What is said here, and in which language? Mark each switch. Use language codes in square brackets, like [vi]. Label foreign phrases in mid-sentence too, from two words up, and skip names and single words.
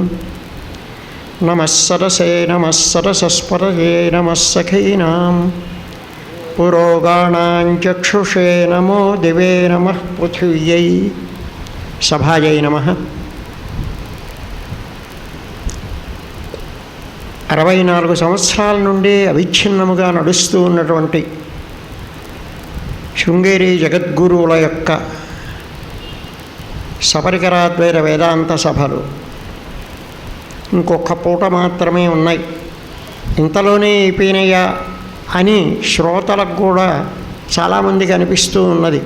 [sa] नमः सरसे नमः सरसस्पतये नमः सखीनां पुरोगाणां चक्षुषे नमो दिवे नमः पृथिव्यै. सभायै नमः. [te] 64 సంవత్సరాల నుండి అవిచ్ఛిన్నముగా నడుస్తూ ఉన్నటువంటి శృంగేరి జగద్గురువుల యొక్క సపరికరాద్వైత వేదాంత సభలు ఇంకొక పూట మాత్రమే ఉన్నాయి. ఇంతలోనే అయిపోయినాయా అని శ్రోతలకు కూడా చాలామందికి అనిపిస్తూ ఉన్నది.